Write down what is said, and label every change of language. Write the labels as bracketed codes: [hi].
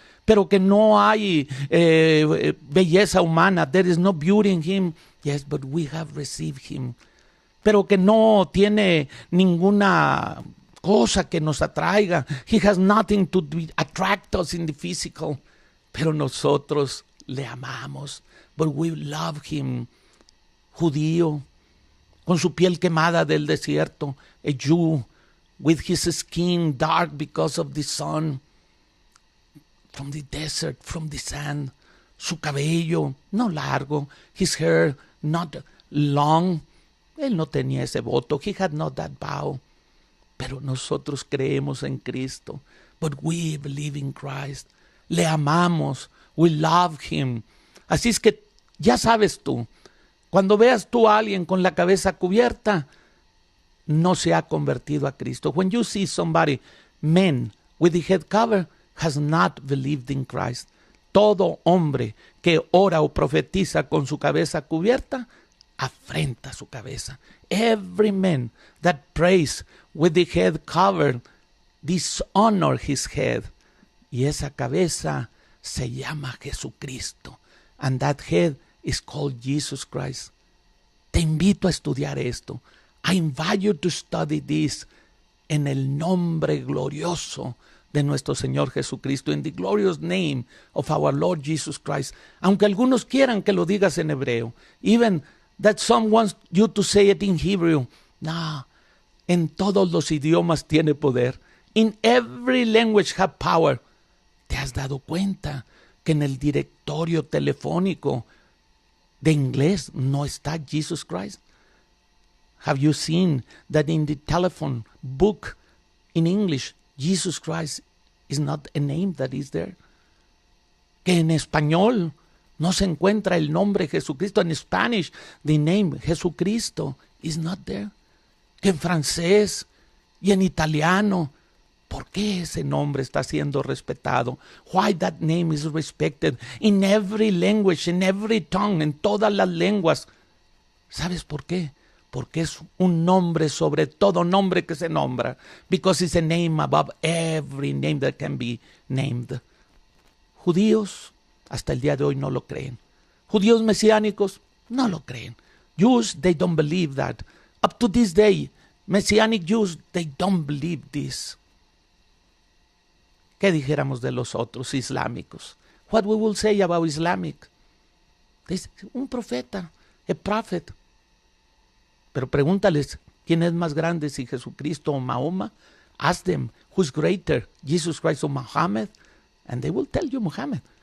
[es] Pero que no hay belleza humana. [en] There is no beauty in him. Yes, but we have received him. [es] Pero que no tiene ninguna cosa que nos atraiga. [en] He has nothing to attract us in the physical. [es] Pero nosotros le amamos. [en] But we love him. [es] Judío, con su piel quemada del desierto. [en] A Jew, with his skin dark because of the sun. From the desert, from the sand. [es] Su cabello no largo. [en] His hair not long. [es] Él no tenía ese voto. [en] He had not that vow. [es] Pero nosotros creemos en Cristo. [en] But we believe in Christ. [es] Le amamos. [en] We love him. [es] Así es que ya sabes tú, cuando veas tú a alguien con la cabeza cubierta, no se ha convertido a Cristo. [en] When you see somebody, men with the head covered, has not believed in Christ. [es] Todo hombre que ora o profetiza con su cabeza cubierta, afrenta su cabeza. [en] Every man that prays with the head covered, dishonor his head. [es] Y esa cabeza se llama Jesucristo. [en] And that head is called Jesus Christ. [es] Te invito a estudiar esto. [en] I invite you to study this [es] en el nombre glorioso de nuestro Señor Jesucristo, [en] in the glorious name of our Lord Jesus Christ. [es] Aunque algunos quieran que lo digas en hebreo, [en] even that some wants you to say it in Hebrew. [es] No, en todos los idiomas tiene poder. [en] In every language have power. [es] ¿Te has dado cuenta que en el directorio telefónico de inglés no está Jesus Christ? [en] Have you seen that in the telephone book in English, Jesus Christ is not a name that is there? [es] Que en español no se encuentra el nombre Jesucristo. [en] En Spanish, the name Jesucristo is not there. [es] Que en francés y en italiano, ¿por qué ese nombre está siendo respetado? [en] Why that name is respected in every language, in every tongue, [es] en todas las lenguas. ¿Sabes por qué? Porque es un nombre sobre todo nombre que se nombra. [en] Because it's a name above every name that can be named. [es] Judíos hasta el día de hoy no lo creen. Judíos mesiánicos no lo creen. [en] Jews, they don't believe that. Up to this day, Messianic Jews, they don't believe this. [es] ¿Qué dijéramos de los otros islámicos? [en] What we will say about Islamic? [es] Un profeta, [en] a prophet. [es] Pero pregúntales, ¿quién es más grande, si Jesucristo o Mahoma? [en] Ask them, who's greater, Jesus Christ or Muhammad? And they will tell you Muhammad.